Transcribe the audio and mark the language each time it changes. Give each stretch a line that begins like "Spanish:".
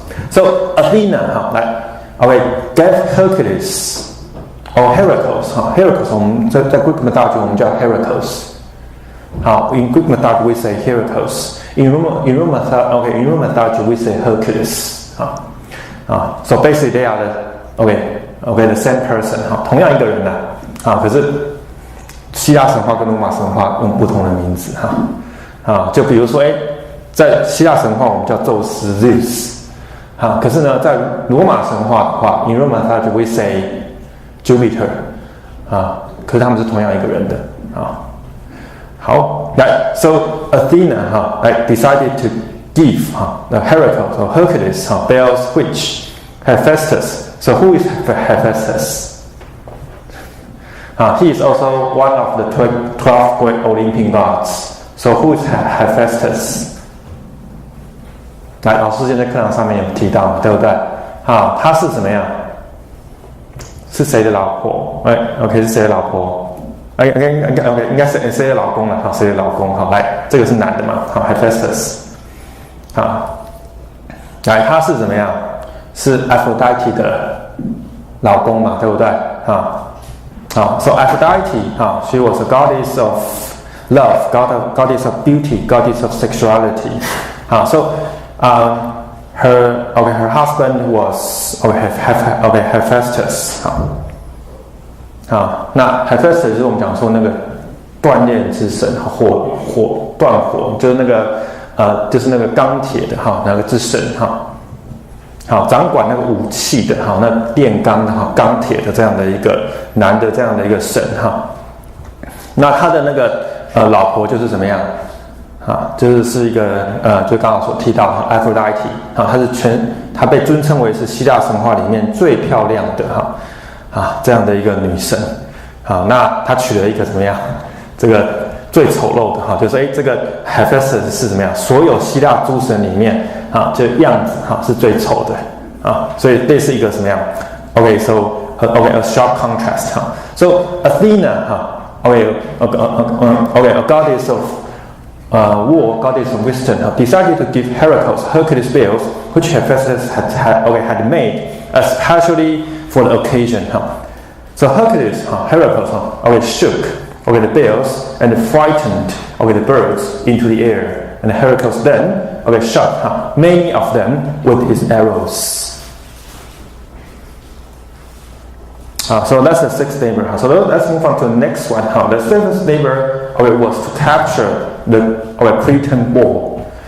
English: So Athena, gave Hercules or Heracles. Heracles
Chinese: 我们在
English: Greek mythology
Chinese: 我们叫
English: Heracles. In Greek mythology we say Heracles. In Roman mythology we say Hercules. So basically they are the same person.
Chinese: 同样一个人可是希腊神话跟罗马神话用不同的名字就比如说在希腊神话我们叫宙斯 Zeus 可是呢在罗马神话的话
English: In Roman mythology we say Jupiter
Chinese: 可是他们是同样一个人的好
English: so Athena decided to give the Heracles or Hercules bells which Hephaestus. So who is Hephaestus? He is also one of the 12 great Olympian gods. So who is Hephaestus?
Chinese: 来，老师现在课堂上面有提到，对不对？他是怎么样？是谁的老婆？是谁的老婆？ OK， 应该是谁的老公了？好，谁的老公？好，来，这个是男的嘛？好 ，Hephaestus， 好，来，他是怎么样？是 Aphrodite 的老公嘛，对不对？
English: 好 ，So Aphrodite， she was a goddess of love, goddess of beauty, goddess of sexuality. So her husband was Hephaestus.
Chinese: 那 Hephaestus 就是我们讲说那个锻炼之神，断火，就是那个就是那个钢铁的那个之神好，掌管那个武器的那炼钢的钢铁的这样的一个男的这样的一个神那他的那个老婆就是怎么样就是一个就刚刚所提到Aphrodite 她被尊称为是希腊神话里面最漂亮的这样的一个女神那她娶了一个怎么样这个最丑陋的就是这个 Hephaestus 是怎么样所有希腊诸神里面这样子是最丑的所以类似一个什么样
English: so a sharp contrast so Athena a goddess of war, goddess of wisdom, decided to give Hercules bells, which Hephaestus had made especially for the occasion. So Hercules shook the bells and frightened the birds into the air, and Hercules then shot many of them with his arrows. So that's the sixth neighbor. So let's move on to the next one. The seventh neighbor was to capture the Cretan wall.